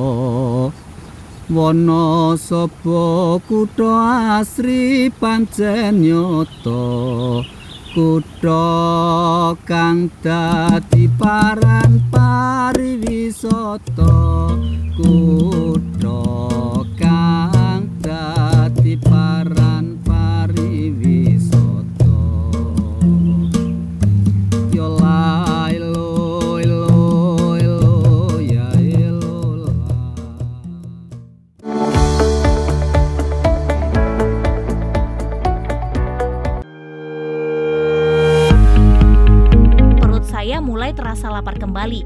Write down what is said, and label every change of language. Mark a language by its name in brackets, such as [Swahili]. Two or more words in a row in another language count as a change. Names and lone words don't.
[Javanese] wono sapa kutha asri pancen nyoto, kutha kang dadi paran pariwisata, kutha kang dadi paran pariwisata. Yo la elo elo elo ya elo la. [Indonesian] Perut saya mulai terasa lapar kembali.